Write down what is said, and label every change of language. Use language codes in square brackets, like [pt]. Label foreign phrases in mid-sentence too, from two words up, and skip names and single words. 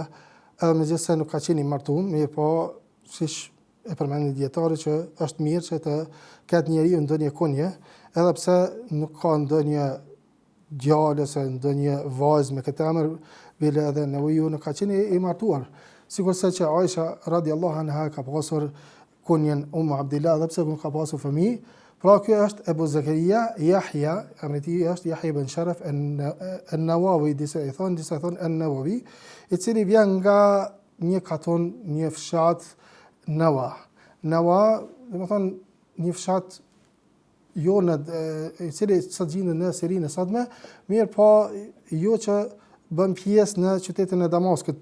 [sq] Edhe megjithëse nuk ka qenë i martuar, mirë po siç e përmendin dietarët që është mirë që të ketë njeriu ndonjë kunje, edhe pse nuk ka ndonjë djalë ose ndonjë vajzë me këtë emër, bile edhe Nevoviu nuk ka qenë i martuar. Sigurisht që Aisha [ar] رضي الله عنها [sq] ka pasur kunjen Abdillah, edhe pse nuk ka pasur fëmijë. Pra ky është Abu Zakaria Yahya, emri i tij është Yahya ibn Sharaf an-Nawawi, disa i thonë an-Nawawi, i cili vjen nga një katon, një fshat Nawa. Nawa, domethënë një fshat jo i cili sot gjendet në Sirinë e sotme, mirë po jo që bën pjesë në qytetin e Damaskut.